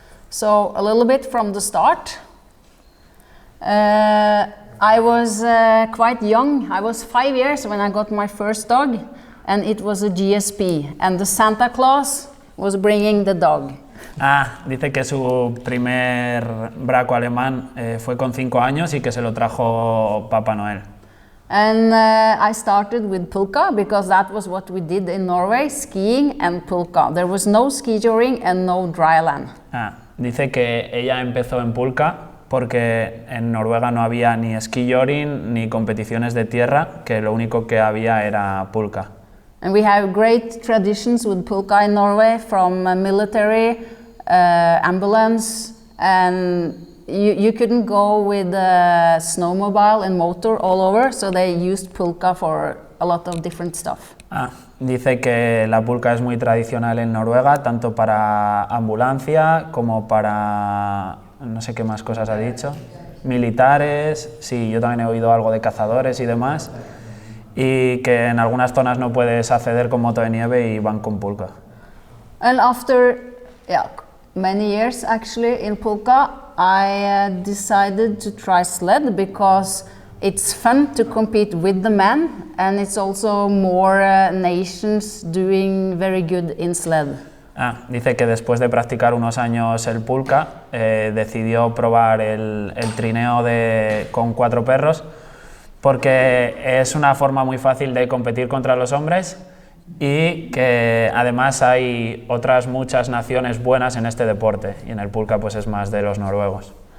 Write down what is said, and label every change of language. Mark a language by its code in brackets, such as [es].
[en] So a little bit from the start. I was quite young. I was 5 years when I got my first dog, and it was a GSP, and the Santa Claus was bringing the dog. [es] Dice que su primer braco alemán fue con 5 años y que se lo trajo Papá Noel. [en] And I started with pulka because that was what we did in Norway, skiing and pulka. There was no ski joring and no dry land. [es] Dice que ella empezó en pulka porque en Noruega no había ni ski joring ni competiciones de tierra, que lo único que había era pulka. [en] And we have great traditions with pulka in Norway, from military, ambulance, and you couldn't go with a snowmobile and motor all over, so they used pulka for a lot of different stuff. [es] Dice que la pulka es muy tradicional en Noruega, tanto para ambulancia como para no sé qué más cosas ha dicho, militares, sí, yo también he oído algo de cazadores y demás. Y que en algunas zonas no puedes acceder con moto de nieve y van con pulka. [en] And after many years actually in pulka, I decided to try sled because it's fun to compete with the men, and it's also more nations doing very good in sled. [es] Dice que después de practicar unos años el pulka, decidió probar el trineo con 4 perros, porque es una forma muy fácil de competir contra los hombres y que además hay otras muchas naciones buenas en este deporte, y en el pulka pues es más de los noruegos.